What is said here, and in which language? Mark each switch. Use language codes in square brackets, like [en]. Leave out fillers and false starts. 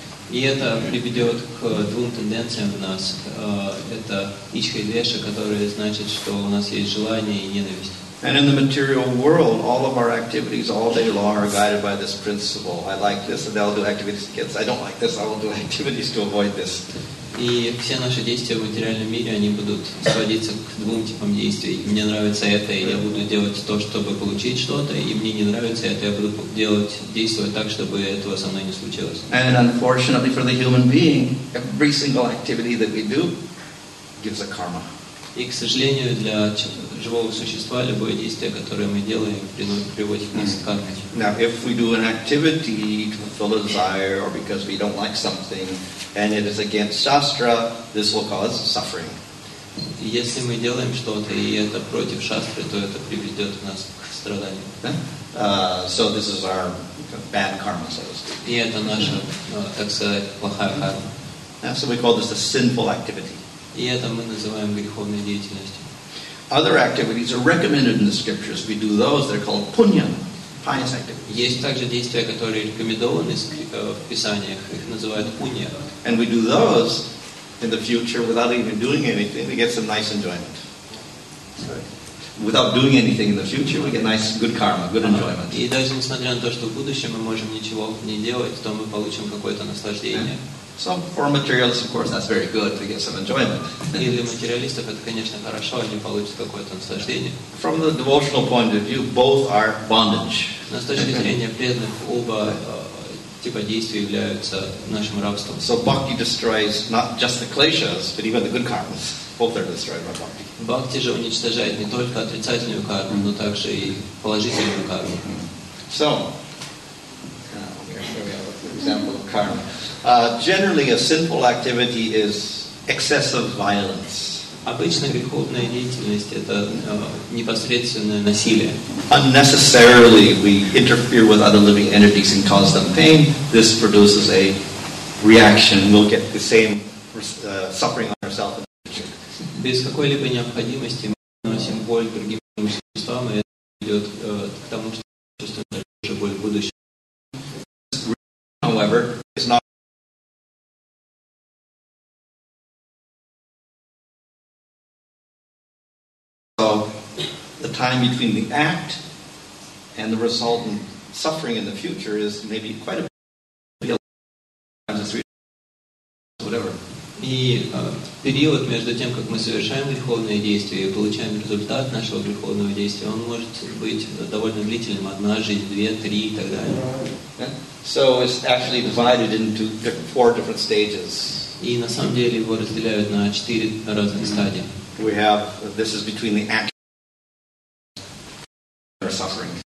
[ru] И это приведет к двум тенденциям в нас. Это ичха и двеша, которые значит, что у нас есть желание и ненависть. [en] And in the material world, all of our activities all day long are guided by this principle. I like this, and I'll do activities against. I don't like this, I will do activities to avoid this. [ru] И все наши действия в материальном мире, они будут сводиться к двум типам действий. Мне нравится это, и я буду делать то, чтобы получить что-то, и мне не нравится это, я буду действовать так, чтобы этого со мной не случилось. [en] And unfortunately for the human being, every single activity that we do gives a karma. [ru] И, к сожалению, для живого существа любое действие, которое мы делаем, приводит нас к карме. [en] Now, if we do an activity to fulfill a desire or because we don't like something and it is against Shastra, this will cause suffering. [ru] И если мы делаем что-то, и это против шастры, то это приведет нас к страданию. [en] So this is our bad karma, so to speak. [ru] И это наша, так сказать, плохая карма. [en] So we call this a sinful activity. [ru] И это мы называем греховной деятельностью. [en] Other activities are recommended in the scriptures. We do those, they're called punya, pious activities. [ru] Есть также действия, которые рекомендованы в Писаниях, их называют пунья. [en] And we do those in the future without even doing anything. We get some nice enjoyment. Without doing anything in the future, we get nice, good karma, good enjoyment. [ru] И даже несмотря на то, что в будущем мы можем ничего не делать, то мы получим какое-то наслаждение. [en] So for materialists, of course, that's very good to get some enjoyment. [ru] И для материалистов это, конечно, хорошо, они получат какое-то наслаждение. [en] From the devotional point of view, both are bondage. [ru] Но с точки зрения преданных, оба типа действий являются нашим рабством. [en] So bhakti destroys not just the kleshas, but even the good karmas. Both are destroyed by bhakti. [ru] Бхакти же уничтожает не только отрицательную карму, но также и положительную карму. [en] So, here we have an example of karma. Generally, a sinful activity is excessive violence. [ru] Обычно греховная деятельность – это непосредственное насилие. [en] Unnecessarily, we interfere with other living entities and cause them pain. This produces a reaction. We'll get the same suffering on ourselves in the future. [ru] Без какой-либо необходимости мы наносим боль другим существам, и это ведет к тому, что мы чувствуем такую же боль в будущем. [en] However, it's not. So, the time between the act and the resultant suffering in the future is maybe quite a bit, whatever. [ru] И период между тем, как мы совершаем греховные действия и получаем результат нашего греховного действия, он может быть довольно длительным. 1 жизнь, 2, 3 и так далее. [en] So it's actually divided into 4 different stages. [ru] И на самом деле его разделяют на 4 разных стадии. [en] We have, this is between the act and suffering.